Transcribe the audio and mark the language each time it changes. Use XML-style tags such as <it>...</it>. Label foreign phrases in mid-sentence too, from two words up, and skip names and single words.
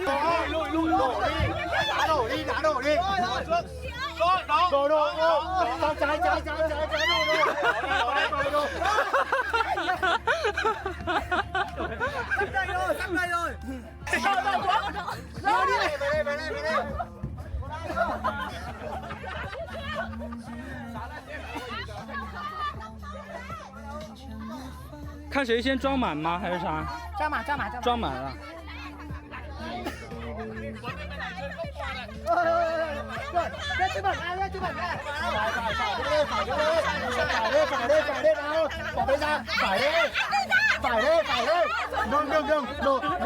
<vi>Lùi đi. Đá đổ đi. Đổ. Trái đổ. Sắp đây rồi. Về đây.</vi> <zh>看谁先装满吗？还是啥？装满了。</zh> <vi>Lên chứ bẩn ra. Phải đi nào. Bỏ tay ra. Phải đi. Đừng. Đổ.</vi>